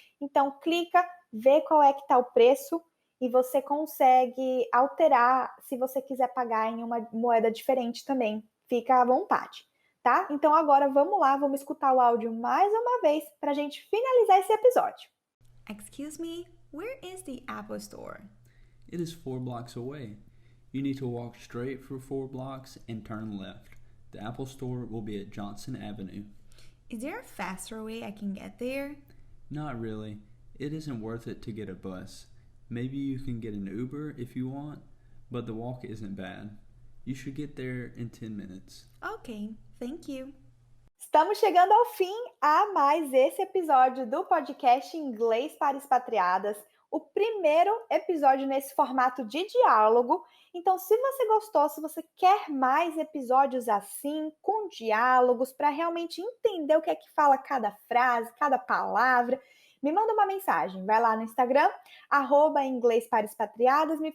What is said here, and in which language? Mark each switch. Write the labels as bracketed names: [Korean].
[Portuguese] Então, clica, vê qual é que está o preço e você consegue alterar se você quiser pagar em uma moeda diferente também. Fica à vontade, tá? Então agora vamos lá, vamos escutar o áudio mais uma vez para a gente finalizar esse episódio. [English] Excuse me, where is the Apple Store? It is 4 blocks away. You need to walk straight for 4 blocks and turn left. The Apple Store will be at Johnson Avenue. Is there a faster way I can get there? Not really. It isn't worth it to get a bus. Maybe you can get an Uber if you want, but the walk isn't bad. You should get there in 10 minutes. Okay, thank you. [Portuguese] Estamos chegando ao fim a mais esse episódio do podcast Inglês para Expatriadas, o primeiro episódio nesse formato de diálogo. Então, se você gostou, se você quer mais episódios assim, com diálogos, para realmente entender o que é que fala cada frase, cada palavra, me manda uma mensagem, vai lá no Instagram, @inglês para expatriadas.